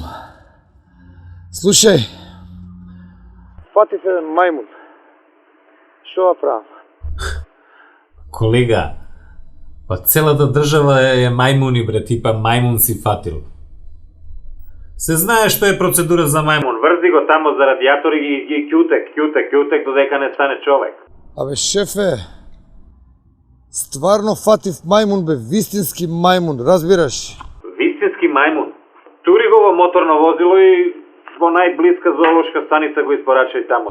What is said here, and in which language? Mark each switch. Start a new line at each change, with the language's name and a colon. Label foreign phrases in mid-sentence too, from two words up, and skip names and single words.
Macedonian: Слушај. Фатите мајмун. Што правим? Колега, па celата држава је мајмуни бре, типа мајмун си фатил. Se знаеш што е процедура за majmun, врзи го тамо за радиатор и кјутек, додека не стане човек. Абе, шефе, стварно фатив мајмун бе, вистински мајмун, разбираш? Вистински мајмун. Тури го во моторно возило и во најблиска зоолошка станица го испорачај тамо.